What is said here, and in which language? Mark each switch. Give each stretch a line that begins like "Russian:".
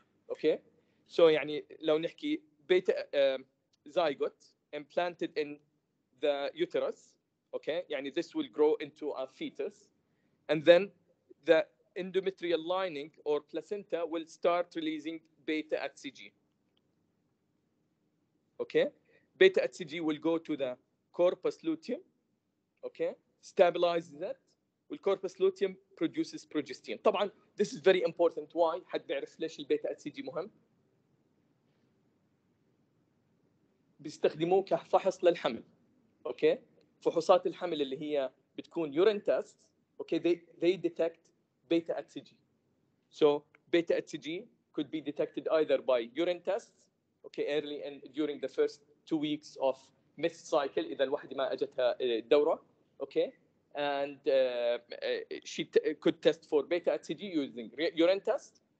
English: Okay, so
Arabic: يعني لو نحكي
English: beta zygote implanted in the uterus, okay, يعني this will grow into a fetus, and then the endometrial lining or placenta will start releasing beta HCG. Okay, beta HCG will go to the corpus luteum, okay, stabilizes it. والcorpus luteum produces progestin. طبعا this is very important.
Arabic: Why؟ حد بيعرف ليش البيتا HCG مهم؟ بيستخدموه كفحص للحمل. اوكي، فحوصات الحمل اللي هي بتكون
English: urine tests, okay, they detect beta HCG. So beta HCG could be detected either by urine tests, okay, early and during the first 2 weeks of missed cycle
Arabic: إذا الوحدة ما أجتها الدورة,
English: okay, and she could test for beta HCG using urine test.